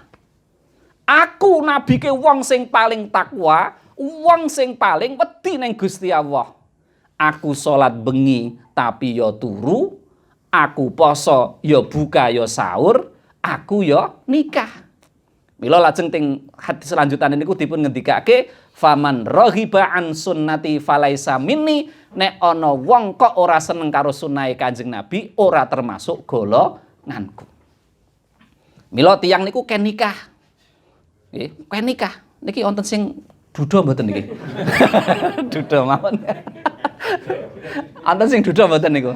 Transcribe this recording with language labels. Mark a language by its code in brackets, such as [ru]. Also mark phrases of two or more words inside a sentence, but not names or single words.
[jv] "Aku nabi ke wong sing paling takwa, wong sing paling wedi ning Gusti Allah. Aku salat bengi tapi ya turu, aku poso ya buka ya sahur, aku ya nikah." Mila lajeng teng hadis selanjutan niku dipun ngendikake, [ar] "فمن رغب عن سنتي فليس مني." [jv] Nek ana wong kok ora seneng karo sunahe Kanjeng Nabi, ora termasuk golonganku. Mila tiyang niku ken nikah. Nggih, ken nikah. Niki wonten sing duda mboten niki? Duda mawon. Wonten sing duda mboten niku?